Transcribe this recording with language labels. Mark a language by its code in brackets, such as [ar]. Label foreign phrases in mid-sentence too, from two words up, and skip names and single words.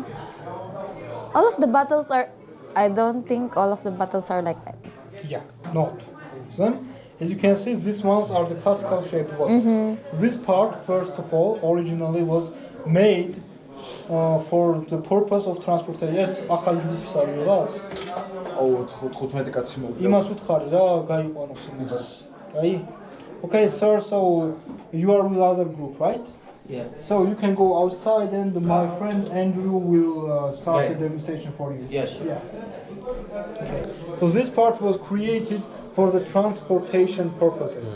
[en] All of the bottles are. I don't think all of the bottles are like that. Yeah, not. Then, as you can see, these ones are the classical shaped bottles. This part, first of all, originally was made for the purpose of transportation. Yes, [ka] ახალ სარიალას. აუ 15 კაცი მოვიდა. იმას უთხარი რა, გაიყვანოს იმას. Კაი? [en] Okay, sir, so you are with other group, right? Yeah. So you can go outside and my friend Andrew will start the demonstration for you. Yes. Yeah. Okay. So this part was created for the transportation purposes.